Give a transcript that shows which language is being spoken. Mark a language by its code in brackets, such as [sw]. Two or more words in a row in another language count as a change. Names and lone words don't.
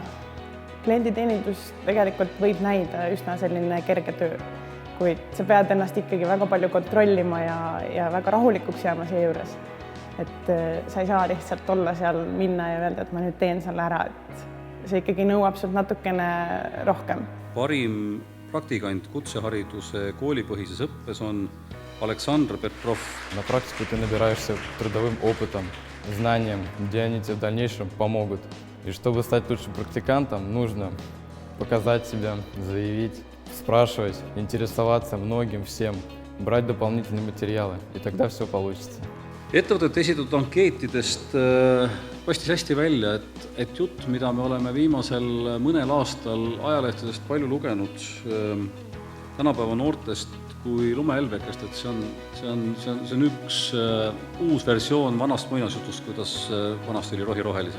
[et] Klienditeenindus tegelikult võib näida üsna selline kerge töö, kuid sa pead ennast ikkagi väga palju kontrollima ja väga rahulikuks jääma see juures. Et sa ei saa lihtsalt olla seal minna ja öelda, et ma nüüd teen selle ära, et see ikkagi nõuab sult natukene rohkem. Parim praktikant kutsehariduse koolipõhises õppes on Александр Петров. [ru] На практику ты набираешься трудовым опытом, знанием, где они тебе в дальнейшем помогут. И чтобы стать лучшим практикантом, нужно показать себя, заявить, спрашивать, интересоваться многим, всем, брать дополнительные материалы, и тогда все получится. [et] Ettevõtete esitatud ankeetidest paistis hästi välja, et jutt, mida me oleme viimasel mõnel aastal ajalehtedest palju lugenud tänapäeva noortest kui lumehelbekest, et see on üks uus versioon vanast muinasjutust, kuidas vanasti oli rohi rohelisem.